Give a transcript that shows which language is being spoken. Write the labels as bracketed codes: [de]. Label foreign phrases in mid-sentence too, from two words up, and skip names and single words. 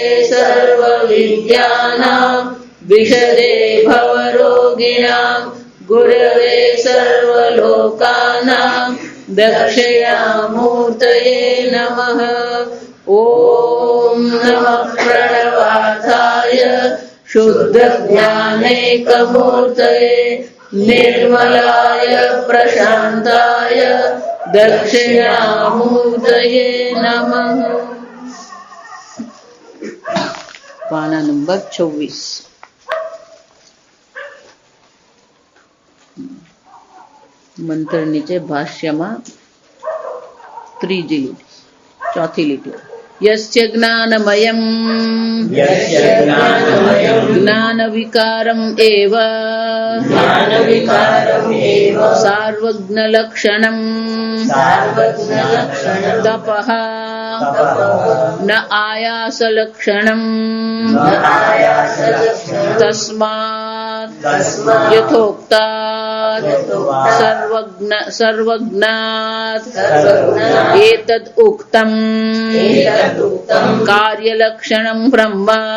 [sa] सर्वविद्यानां विशदे भवरोगिणां गुरवे सर्वलोकानां दक्षिणामूर्तये नमः ॐ नमः प्रणवार्थाय शुद्धज्ञानैकमूर्तये निर्मलाय प्रशान्ताय दक्षिणामूर्तये नमः। [gu] પાના નંબર 24 મંત્ર નીચે भाष्यમાં ત્રીજી લીટી ચોથી લીટી [sa] यस्य ज्ञानमयम् ज्ञानविकारम् एव सार्वज्ञलक्षणम् तपः न आयासलक्षणम् तस्मात् यथोक्तात् सर्वज्ञात् एतद् उक्तम् कार्यलक्षणं ब्रह्म